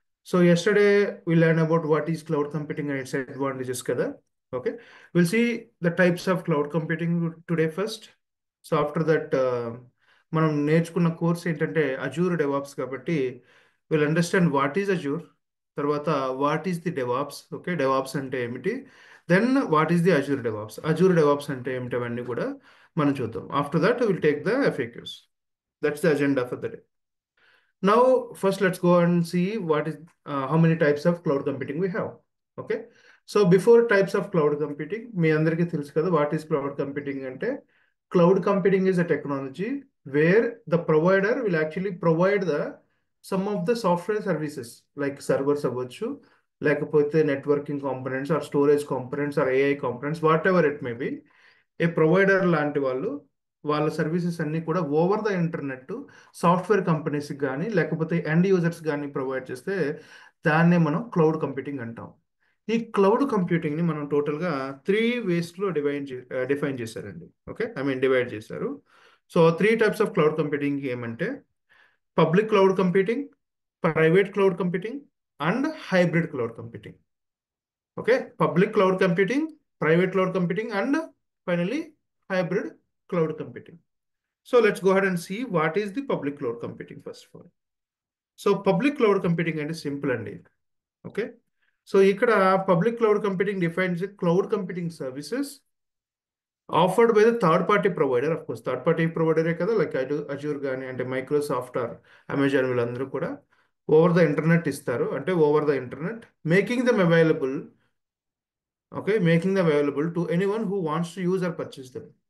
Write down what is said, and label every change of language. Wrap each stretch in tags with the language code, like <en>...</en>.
<en>So yesterday we learned about what is cloud computing and its advantages kada. Okay, we'll see the types of cloud computing today first. So after that</en> <te>మనం నేర్చుకున్న course ఏంటంటే Azure DevOps కాబట్టి</te> <en>Will understand what is Azure, తర్వాత what is the DevOps.</en> <te>Okay, DevOps అంటే ఏమిటి,</te> <en>then what is the Azure DevOps,</en> <te>Azure DevOps అంటే ఏమిటి, అవన్నీ కూడా మనం చూద్దాం.</te> <en>After that will take the FAQs. That's the agenda for the day. Now, first let's go and see what is how many types of cloud computing we have. Okay. So before types of cloud computing,</en> <te>మీ అందరికీ తెలుసు కదా</te> <en>what is cloud computing అంటే cloud computing is a technology where the provider will actually provide the some of the software services like servers</en> <te>అవ్వచ్చు, లేకపోతే</te> <en>networking components or storage components or AI components, whatever it may be.</en> <te>ఏ provider లాంటి వాళ్ళు వాళ్ళ services అన్ని కూడా</te> <en>over the internet</en> <te>software కంపెనీస్కి కానీ లేకపోతే ఎండ్ యూజర్స్ కానీ ప్రొవైడ్ చేస్తే దాన్నే మనం క్లౌడ్ కంప్యూటింగ్ అంటాం. ఈ క్లౌడ్ కంప్యూటింగ్ని మనం టోటల్గా 3 వేస్లో డిఫైన్ చేశారండి. ఓకే,</te> <en>I mean</en> <te>డివైడ్ చేశారు. So 3 types of cloud computing ఏమంటే public cloud computing, private cloud computing and hybrid cloud computing.</te> <en>Okay, public cloud computing, private cloud computing and finally hybrid cloud computing. So let's go ahead and see what is the public cloud computing first of all. So public cloud computing అంటే simple అండి. Okay, so ఇక్కడ public cloud computing defines cloud computing services offered by the third party provider. Of course</en> <te>third party ప్రొవైడరే కదా, like Azure కానీ అంటే Microsoft or Amazon, వీళ్ళందరూ కూడా</te> <en>over the internet</en> <te>ఇస్తారు.</te> <en>అంటే over the internet making them available. Okay, making them available to anyone who wants to use or purchase them.</en>